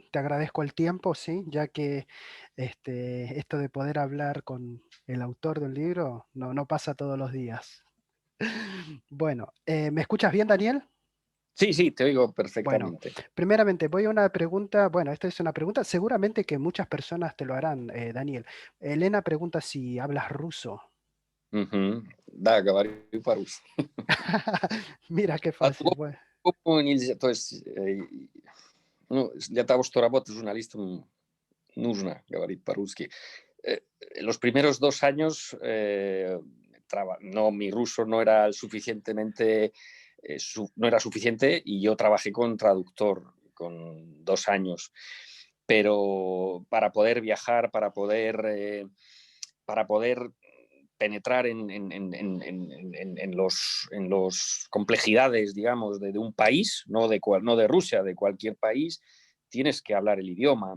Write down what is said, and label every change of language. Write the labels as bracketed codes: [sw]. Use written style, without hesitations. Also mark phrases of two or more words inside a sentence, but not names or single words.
[es] Te agradezco el tiempo, sí, ya que esto de poder hablar con el autor del libro no pasa todos los días. Bueno, ¿me escuchas bien, Daniel? Sí, sí, te oigo Bueno, perfectamente. primeramente voy a una pregunta, bueno, esta es una pregunta, seguramente que muchas personas te lo harán, Daniel. Elena pregunta si hablas ruso. [ru] Мгм. Да, говорю по-русски. [es] Mira qué fácil. Bueno. [ru] По-другому нельзя. То есть, ну, для того, чтобы работать журналистом, нужно говорить по-русски. [es] Eh, los primeros 2 años, no, mi ruso no era suficientemente, no era suficiente y yo trabajé con traductor con 2 años. Pero para poder viajar, para poder penetrar en los complejidades, digamos, de un país, no de Rusia, de cualquier país, tienes que hablar el idioma.